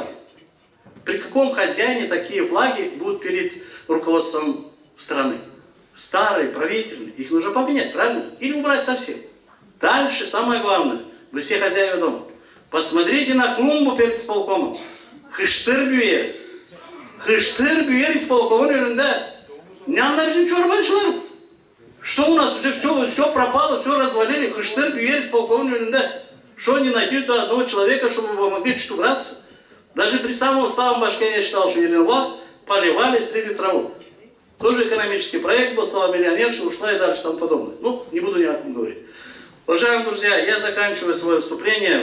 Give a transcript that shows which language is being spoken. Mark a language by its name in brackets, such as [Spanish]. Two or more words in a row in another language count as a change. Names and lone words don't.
[Russian] При каком хозяине такие флаги будут перед руководством страны? Старые, правительные, их нужно поменять, правильно? Или убрать совсем. Дальше, самое главное, вы все хозяева дома, посмотрите на клумбу перед исполкомом. [Gagauz] Хыштыр-бюер. Хыштыр-бюер исполкомın önünde. Ne anlarsın çorbaçılar? [Russian] Что у нас уже все пропало, все развалили, [Gagauz] Хыштыр-бюер исполкомın önünde. [Russian] Что не найти до одного человека, чтобы вы могли чуть убраться? Даже при самом слабом башке я считал, что Еленвах поливали, стригли траву. Тоже экономический проект был, стала миллионерша, ушла и дальше там подобное. Ну, не буду ни о чем говорить. Уважаемые друзья, я заканчиваю свое выступление.